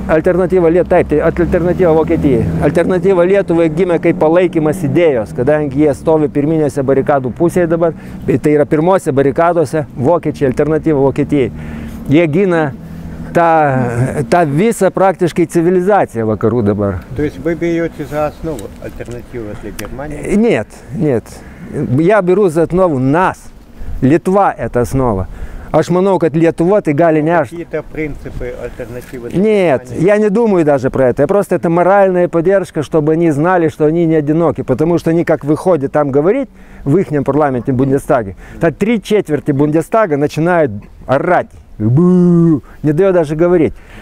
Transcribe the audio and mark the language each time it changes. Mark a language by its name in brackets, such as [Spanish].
[Lithuanian] Alternatyva Lietuvai, taip, tai alternatyva Vokietijai. Alternatyva Lietuvai gimė kaip palaikymas idėjos, kadangi jie stovi pirminėse barikadų pusėje dabar, tai yra pirmose barikadose vokiečiai, alternatyva Vokietijai. Jie gina tą visą [Russian] практически цивилизацию вокруг [Lithuanian] dabar. [Russian] То есть вы берете за основу альтернативу для Германии? Нет, нет. Я беру за основу нас. Литва – это основа. [Lithuanian] Aš manau, kad Lietuva tai gali nešti. [Russian] Какие-то принципы альтернативы? Нет, я не думаю даже про это. Просто это моральная поддержка, чтобы они знали, что они не одиноки. Потому что они как выходят там говорить в их парламенте Бундестаге, то 3/4 Бундестага начинают орать. Бу! Не дает даже говорить.